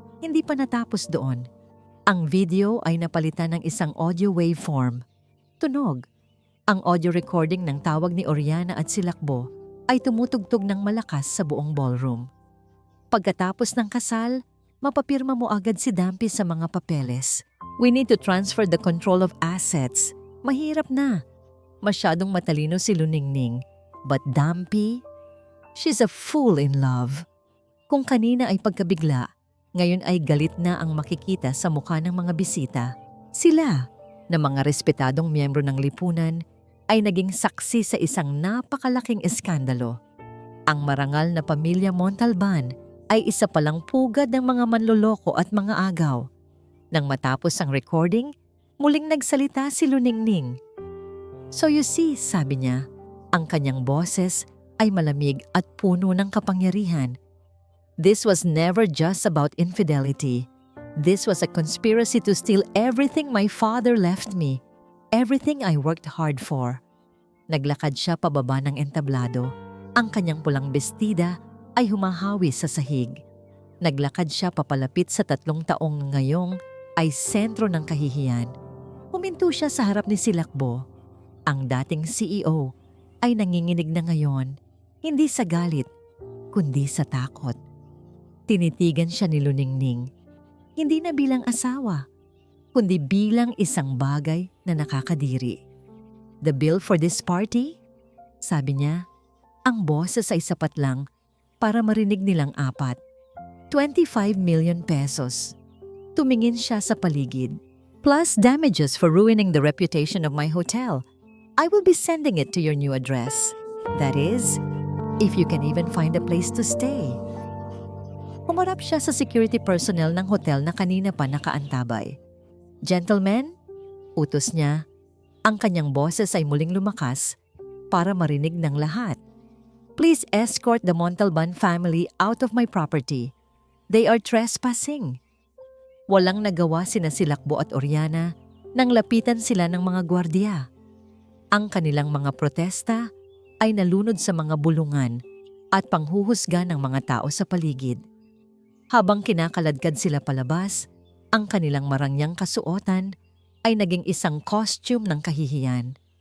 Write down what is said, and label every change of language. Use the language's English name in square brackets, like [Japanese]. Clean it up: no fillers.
[Filipino] Hindi pa natapos doon. Ang video ay napalitan ng isang audio waveform. Tunog. Ang audio recording ng tawag ni Oriana at Silakbo ay tumutugtog ng malakas sa buong ballroom. Pagkatapos ng kasal, mapapirma mo agad si Dampi sa mga papeles. [English] "We need to transfer the control of assets." [Filipino] Mahirap na. Masyadong matalino si Luningning. [English] But Dampi, she's a fool in love. [Filipino] Kung kanina ay pagkabigla, ngayon ay galit na ang makikita sa mukha ng mga bisita. Sila, na mga respetadong miyembro ng lipunan, ay naging saksi sa isang napakalaking eskandalo. Ang marangal na pamilya Montalban ay isa palang pugad ng mga manloloko at mga agaw. Nang matapos ang recording, muling nagsalita si Luningning. [English] "So you see," [Filipino] sabi niya, ang kanyang boses ay malamig at puno ng kapangyarihan. [English] "This was never just about infidelity. This was a conspiracy to steal everything my father left me, everything I worked hard for." [Filipino] Naglakad siya pababa ng entablado. Ang kanyang pulang bestida ay humahawi sa sahig. Naglakad siya papalapit sa 3 taong ngayong ay sentro ng kahihiyan. Huminto siya sa harap ni Silakbo. Ang dating CEO ay nanginginig na ngayon, hindi sa galit, kundi sa takot. Tinitigan siya ni Luningning, hindi na bilang asawa, kundi bilang isang bagay na nakakadiri. [English] The bill for this party? [Filipino] Sabi niya, ang boses ay sapat lang para marinig nilang apat. [English] 25 million pesos. [Filipino] Tumingin siya sa paligid. [English] Plus damages for ruining the reputation of my hotel. I will be sending it to your new address. That is, if you can even find a place to stay. [Filipino] Humarap siya sa security personnel ng hotel na kanina pa nakaantabay. Gentlemen, utos niya, ang kanyang boses ay muling lumakas para marinig ng lahat. [English] Please escort the Montalban family out of my property. They are trespassing. [Filipino] Walang nagawa sina Silakbo at Oriana nang lapitan sila ng mga gwardiya. Ang kanilang mga protesta ay nalunod sa mga bulungan at panghuhusga ng mga tao sa paligid. Habang kinakaladkad sila palabas, ang kanilang marangyang kasuotan ay naging isang costume ng kahihiyan.